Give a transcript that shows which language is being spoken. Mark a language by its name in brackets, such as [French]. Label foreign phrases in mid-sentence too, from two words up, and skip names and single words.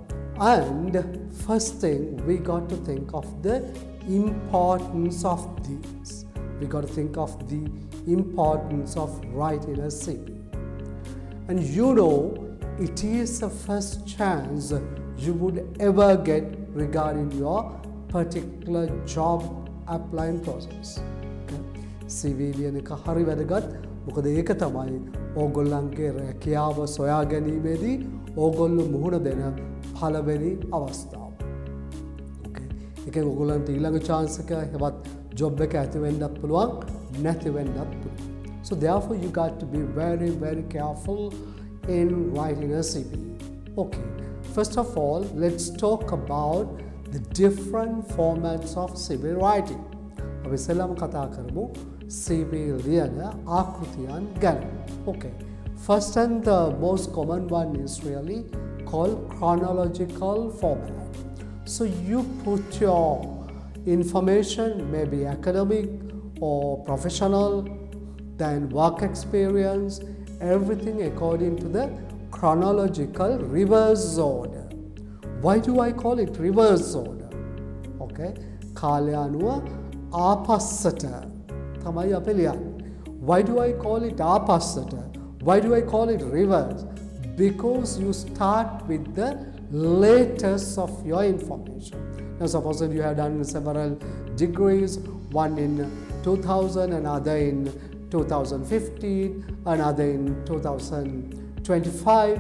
[English] And first thing, we got to think of the importance of these. We got to think of the importance of writing a CV. And you know, it is the first chance you would ever get regarding your particular job applying process. [Sinhala] Okay? CV ලියන එක හරි වැදගත්. මොකද ඒක තමයි ඕගොල්ලන්ගේ රැකියාව සොයා ගැනීමේදී ඕගොල්ලෝ මුහුණ දෙන පළවෙනි අවස්ථාව. Okay. ඒකෙන් ඕගොල්ලන්ට ඊළඟ chance එක හෙවත් job එක ඇති වෙන්නත් පුළුවන්, නැති වෙන්නත් පුළුවන්. [English] So therefore you got to be very, very careful in writing a CV. Okay. First of all, let's talk about the different formats of CV writing. [Sinhala] අපි ඉස්සෙල්ලාම කතා කරමු CV ලියන ආකෘතියන් ගැන. [English] Okay. First and the most common one is really called chronological format. So you put your information, maybe academic or professional, then work experience, everything according to the chronological reverse order. Why do I call it reverse order? [Sinhala] Okay, කාලය අනුව ආපස්සට තමයි අපි ලියන්නේ. [English] Why do I call it ආපස්සට? Why do I call it reverse? Because you start with the latest of your information. Now suppose that you have done several degrees, one in 2000, another in 2015, another in 2025.